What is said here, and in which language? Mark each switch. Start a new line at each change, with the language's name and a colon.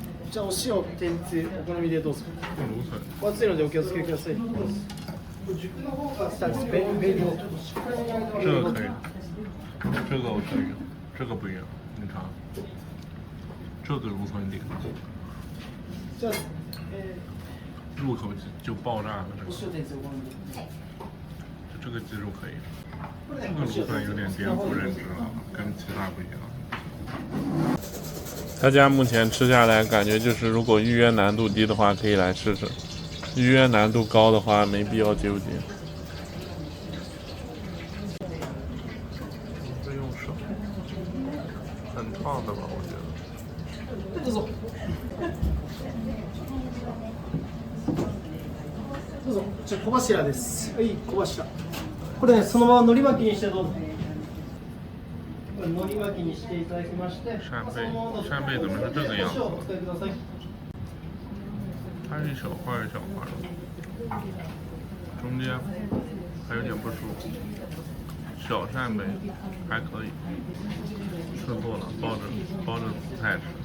Japanese: じゃあお塩、天つゆ、お好みでどうぞ。
Chinese: 芦笋。
Japanese: お熱いのでお気をつけください。軸の方が下です。ベリーを。
Chinese: 这个可以，这个我可以，这个不一样，你尝。这个芦笋顶，
Japanese: じゃあ、
Chinese: 入口就爆炸了。
Japanese: お塩、天つゆ、お好みで。
Chinese: 这个鸡肉可以，这个芦笋有点颠覆认知了，跟其他不一样。他家目前吃下来感觉就是，如果预约难度低的话，可以来试试；预约难度高的话，没必要纠结。是用手，很烫的吧？我觉得。
Japanese: どうぞ。どうぞ。じゃあ小柱です。はい、小柱。これね、そのまま海苔巻きにしてどうぞ。海苔巻きにしていただきまして、
Chinese: 扇贝怎么是这个样子？
Japanese: お使いください。
Chinese: 它是一小块一小块的，中间还有点不舒服。小扇贝还可以，吃多了包着紫菜吃。